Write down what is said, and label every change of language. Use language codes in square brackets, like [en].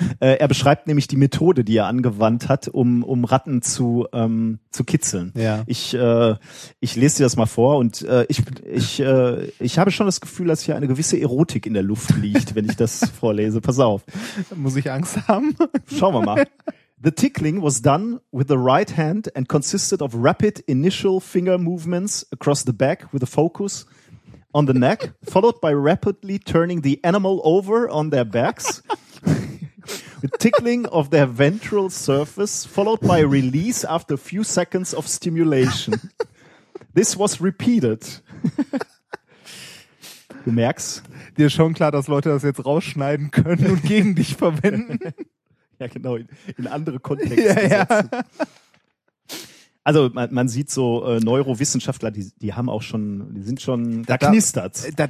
[de] Er beschreibt nämlich die Methode, die er angewandt hat, um Ratten zu kitzeln. Ja. Ich lese dir das mal vor, und ich habe schon das Gefühl, dass hier eine gewisse Erotik in der Luft liegt, wenn ich das vorlese. Pass auf. Muss ich Angst haben? Schauen wir mal. [en] The tickling was done with the right hand and consisted of rapid initial finger movements across the back with a focus on the neck, followed by rapidly turning the animal over on their backs, the tickling of their ventral surface, followed by release after a few seconds of stimulation. This was repeated. [de] Du merkst. Dir ist schon klar, dass Leute das jetzt rausschneiden können und gegen dich verwenden. Ja, genau, in andere Kontexte setzen. Ja. Also man sieht so Neurowissenschaftler, die haben auch schon, die sind schon, da knistert's.